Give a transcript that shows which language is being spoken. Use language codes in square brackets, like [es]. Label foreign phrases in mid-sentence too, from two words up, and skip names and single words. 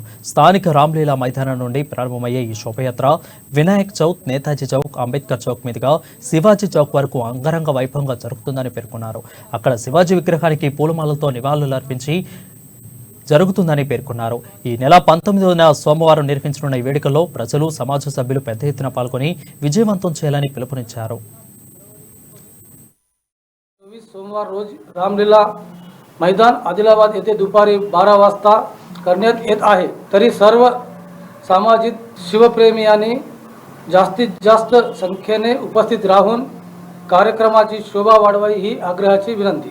[te] స్థానిక రామ్లీలా మైదానం నుండి ప్రారంభమయ్యే ఈ శోభయాత్ర వినాయక్ చౌక్, నేతాజీ చౌక్, అంబేద్కర్ చౌక్ మీదుగా శివాజీ చౌక్ వరకు అంగరంగ వైభవంగా జరుగుతుందని పేర్కొన్నారు. అక్కడ శివాజీ విగ్రహానికి పూలమాలతో నివాళులర్పించి జరుగుతుందని పేర్కొన్నారు. ఈ నెల 19న సోమవారం నిర్వహించనున్న ఈ వేడుకల్లో ప్రజలు, సమాజ సభ్యులు పెద్ద ఎత్తున పాల్గొని विजयवंतम చేయాలని పిలుపునిచ్చారు. [mr] सोमवार रोज रामलीला मैदान आदिलाबाद येथे दुपारी 12 वाजता करण्यात येत आहे. तरी सर्व सामाजिक शिवप्रेमियांनी जास्तीत जास्त संख्येने उपस्थित राहून कार्यक्रमाची शोभा वाढवावी ही आग्रहाची विनंती.